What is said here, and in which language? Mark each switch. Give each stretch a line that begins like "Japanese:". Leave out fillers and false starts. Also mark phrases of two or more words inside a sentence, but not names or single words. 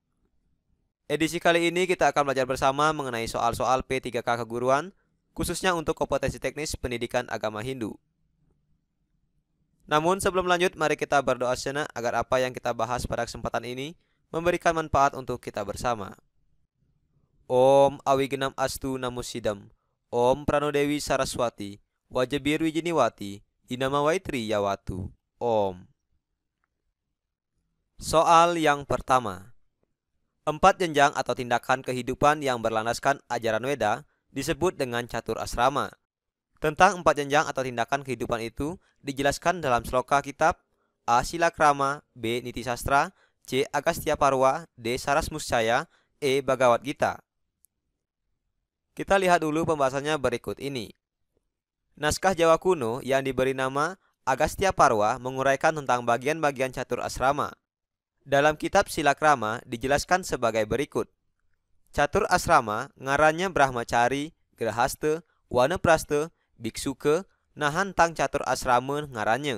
Indonesian: Edisi kali ini kita akan belajar bersama mengenai soal-soal P3K keguruan, khususnya untuk kompetensi teknis pendidikan agama Hindu. Namun sebelum lanjut, mari kita berdoa sejenak agar apa yang kita bahas pada kesempatan ini memberikan manfaat untuk kita bersama.
Sanskrit: Om Awigenam Astu Namo Sidam. Om Pranodewi Saraswati, Wajabir Wijiniwati, Inama Waitri Yawatu. Om.
Indonesian: Soal yang pertama. 4 jenjang atau tindakan kehidupan yang berlandaskan ajaran Weda disebut dengan catur asrama. Tentang 4 jenjang atau tindakan kehidupan itu dijelaskan dalam sloka kitab A. Silakrama, B. Niti Sastra, C. Agastya Parwa, D. Saras Muscaya, E. Bhagavad Gita. Kita lihat dulu pembahasannya berikut ini. Naskah Jawa kuno yang diberi nama Agastya Parwa menguraikan tentang bagian-bagian catur asrama. Dalam kitab Silakrama dijelaskan sebagai berikut.
Kawi: Catur asrama ngarannya Brahmacari, Grahasta, Wanaprasta, Biksuka, nahan tang catur asrama ngarannya.